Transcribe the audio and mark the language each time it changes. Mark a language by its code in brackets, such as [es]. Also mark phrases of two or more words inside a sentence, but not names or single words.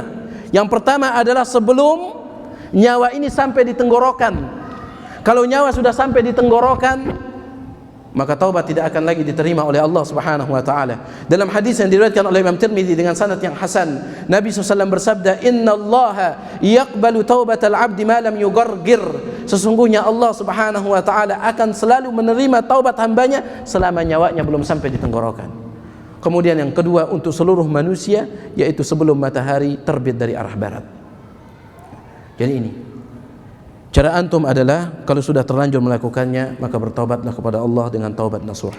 [id] Yang pertama adalah sebelum nyawa ini sampai di tenggorokan. Kalau nyawa sudah sampai di tenggorokan, maka taubat tidak akan lagi diterima oleh Allah [ar] Subhanahu wa taala. [id] Dalam hadis yang diriwayatkan oleh Imam Tirmidzi dengan sanad yang hasan, Nabi SAW bersabda, [ar] "Innallaha yaqbalu taubatal 'abdi ma lam yugargir." [id] Sesungguhnya Allah [ar] Subhanahu wa taala [id] akan selalu menerima taubat hambanya selama nyawanya belum sampai di tenggorokan. Kemudian yang kedua untuk seluruh manusia, yaitu sebelum matahari terbit dari arah barat. Jadi ini cara antum adalah kalau sudah terlanjur melakukannya, maka bertaubatlah kepada Allah dengan taubat nasuha.